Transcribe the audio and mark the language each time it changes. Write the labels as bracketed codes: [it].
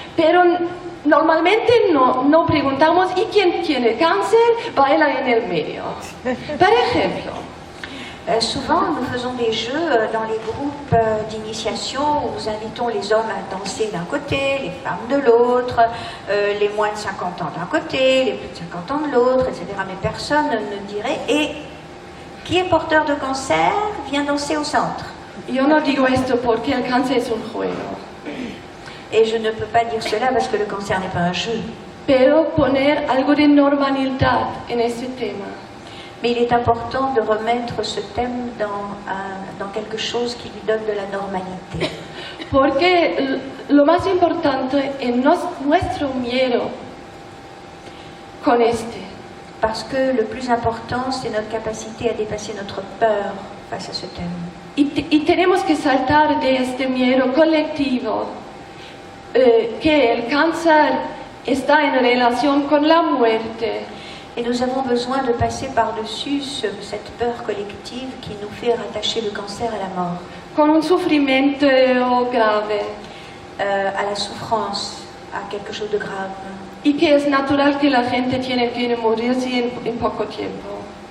[es] Pero normalmente no preguntamos, ¿y quién tiene cáncer? Baila en el medio. Por ejemplo. [fr] Souvent, nous faisons des jeux dans les groupes d'initiation où nous invitons les hommes à danser d'un côté, les femmes de l'autre, les moins de 50 ans d'un côté, les plus de 50 ans de l'autre, etc. Mais personne ne dirait « Et qui est porteur de cancer vient danser au centre ?» [es] Yo no digo esto porque el cáncer es un juego. [fr] Et je ne peux pas dire cela parce que le cancer n'est pas un jeu. [es] Pero poner algo de normalidad en ese tema. [fr] Mais il est important de remettre ce thème dans quelque chose qui lui donne de la normalité. [es] Porque lo más importante es nuestro miedo con este. [fr] Parce que le plus important, c'est notre capacité à dépasser notre peur face à ce thème. [es] Y tenemos que saltar de este miedo colectivo, que el cáncer está en relación con la muerte. [fr] Et nous avons besoin de passer par-dessus cette peur collective qui nous fait rattacher le cancer à la mort. [es] Con un sufrimiento grave. [fr] À la souffrance, à quelque chose de grave. [es] Y que es natural que la gente tiene que morirse en poco tiempo.